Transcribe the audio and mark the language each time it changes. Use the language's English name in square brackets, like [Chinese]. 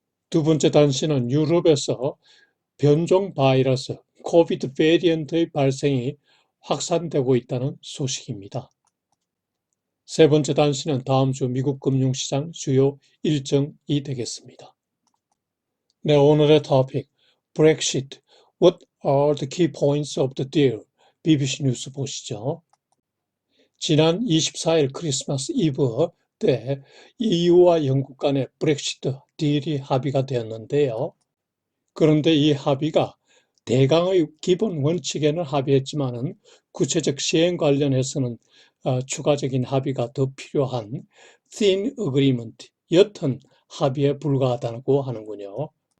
[Korean] 두 번째 단신은 유럽에서 변종 바이러스 코비드 베리언트의 발생이 확산되고 있다는 소식입니다. 세 번째 단신은 다음 주 미국 금융시장 주요 일정이 되겠습니다. 네, 오늘의 토픽 Brexit. [English] What are the key points of the deal? [Korean] BBC 뉴스 보시죠. 지난 24일 크리스마스 이브 때 EU와 영국 간의 브렉시트 딜이 합의가 되었는데요. 그런데 이 합의가 대강의 기본 원칙에는 합의했지만은 구체적 시행 관련해서는 추가적인 합의가 더 필요한 [English] thin agreement, [Korean] 옅은 합의에 불과하다고 하는군요.